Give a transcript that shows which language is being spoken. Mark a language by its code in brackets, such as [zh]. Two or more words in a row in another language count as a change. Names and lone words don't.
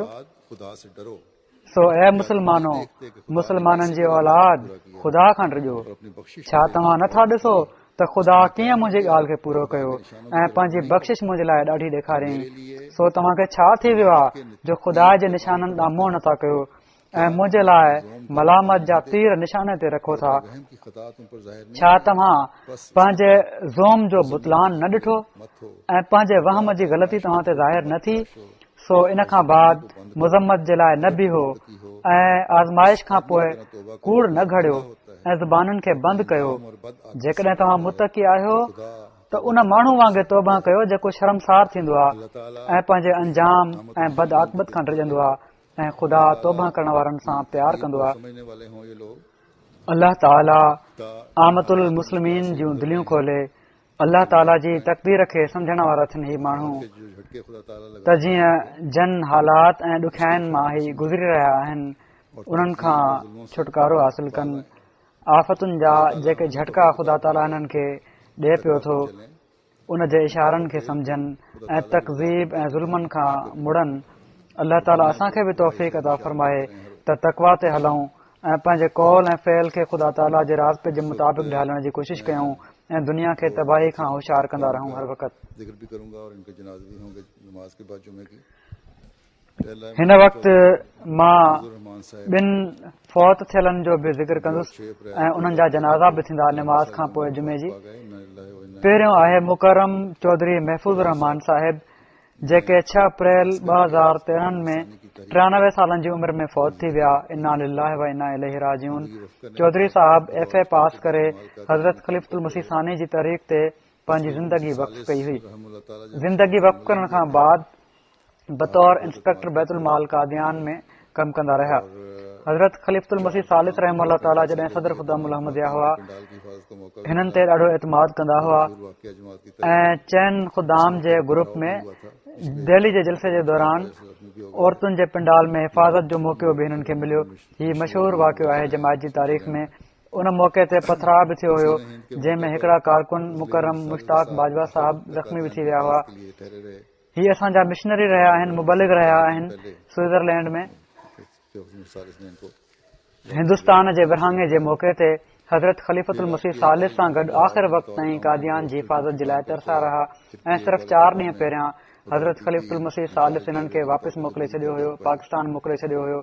[sd] सो ए मुस्लमानो मुस्लमाननि जी औलाद ख़ुदा खां डिॼो। छा तव्हां नथा ॾिसो त ख़ुदा कीअं मुंहिंजी ॻाल्हि खे पूरो कयो ऐं पंहिंजी बख़्शिश मुंहिंजे लाइ ॾाढी ॾेखारियईं? सो तव्हां खे छा थी वियो आहे जो ख़ुदा जे निशाननि ॾांहुं मोह नथा कयो? ऐं मुंहिंजे लाइ मलामत जा तीर निशाने ते रखो था। [ur] وہم کی خطا تم پر ظاہر نہیں [sd] छा तव्हां पंहिंजे ज़ोम जो बुतलान न ॾिठो [ur] مت ہو [sd] ऐं पंहिंजे वहम जी ग़लती तव्हां ते ज़ाहिर न थी? सो इन खां बाद मुज़म्मत जे लाइ न बीहो ऐं आज़माइश खां पोइ कूड़ न घड़ियो ऐं ज़ुबाननि खे बंदि कयो। [ur] اور بد [sd] जेकॾहिं तव्हां मुतक़ी आहियो [ur] खुदा [sd] त उन माण्हू वांगुरु तौबा कयो जेको शर्मसार थींदो आहे [ur] अल्लाह ताला [sd] ऐं पंहिंजे अंजाम ऐं बद आक़िबत खां डिॼंदो आहे ऐं ख़ुदा तौबा करण वारनि सां प्यार कंदो आहे। [ur] سمجھنے والے ہوں یہ لوگ अल्लाह ताला ता [sd] आमतुल मुस्लिमीन जूं दिलियूं खोले। अल्लाह ताला जी तक़दीर खे सम्झण वारा थियनि ही माण्हू [ur] کے جو جھٹکے خدا تعالیٰ لگا [sd] त जीअं जन हालात ऐं ॾुखियाईनि मां ही गुज़री रहिया आहिनि उन्हनि खां छुटकारो हासिल कनि। आफ़तुनि जा जेके झटका ख़ुदा ताला हिननि खे ॾिए पियो थो उन जे इशारनि खे सम्झनि ऐं तकज़ीब ऐं ज़ुल्मनि खां मुड़नि। अल्लाह ताला असांखे बि तौफ़ीक़ अता फ़रमाए त तक़वा ते हलूं ऐं पंहिंजे कौल ऐं फ़इल खे ख़ुदा ताला जे रास्ते जे मुताबिक़ ढालण जी कोशिशि कयूं ऐं दुनिया खे तबाही खां होशियार कंदा रहूं हर वक़्त। [ur] ذکر بھی کروں گا اور ان کے جنازے بھی ہوں گے نماز کے بعد جمعے کی. پہلا ہے [sd] हिन वक़्तु मां [ur] रहमान साहब [sd] ॿिनि फौत थियलनि जो बि ज़िक्र कंदुसि ऐं उन्हनि जा जनाज़ा बि थींदा नमाज़ खां पोइ जुमे जी। आ गए न अल्लाह व इन्ना पहिरियों आहे मुकरम चौधरी महफ़ूज़ रहमान साहिब जेके 6 अप्रैल 2013 में 93 सालनि जी उमिरि में फौत थी विया। [ar] إنا لله وإنا إليه راجعون. [sd] चौधरी साहब FA पास करे हज़रत ख़लीफ़तुल मसीह सानी जी तहरीक ते पंहिंजी ज़िंदगी वक़्फ़ कई हुई। [ar] رحمه الله تعالى [sd] ज़िंदगी वक़्फ़ करण खां बाद बतौर इंस्पेक्टर बैतुल माल कादियान में कमु कंदा रहिया। हज़रत ख़लीफ़तुल मसीह सालिस [ar] رحمه الله تعالى [sd] जॾहिं सदर ख़ुदामुल अहमदिया हुआ [ur] پنڈال کی حفاظت کا موقع [sd] हिननि ते ॾाढो एतमाद कंदा हुआ [ur] واقعہ جماعت کی [sd] ऐं चइनि ख़ुदाम जे ग्रुप में दिल्ली जे जलसे जे दौरान औरतुनि जे पंडाल में हिफ़ाज़त जो मौक़ो बि हिननि खे मिलियो। हीउ मशहूरु वाक़ियो आहे जमायत जी तारीख़ में। उन मौक़े ते पथराव बि थियो हुयो जंहिंमें हिकिड़ा कारकुन मुकरम मुश्ताक बाजवा साहब ज़ख़्मी बि थी विया हुआ। [ur] کے لیے ٹھہرے رہے [sd] हीअ असांजा मिशनरी रहिया आहिनि मुबलिग रहिया आहिनि स्विट्ज़रलैंड में। [ur] میں ان کو [sd] हिंदुस्तान जे विरहाङे जे मौक़े ते हज़रत ख़लीफ़तुल मसीह सालिस सां गॾु आख़िर वक़्त ताईं कादियान जी हिफ़ाज़त जे लाइ तरसा रहा ऐं सिर्फ़ 4 ॾींहं पहिरियां हज़रत ख़लीफ़तुल मसीह सालिस हिननि खे वापसि मोकिले छॾियो हुयो पाकिस्तान मोकिले छॾियो हुयो।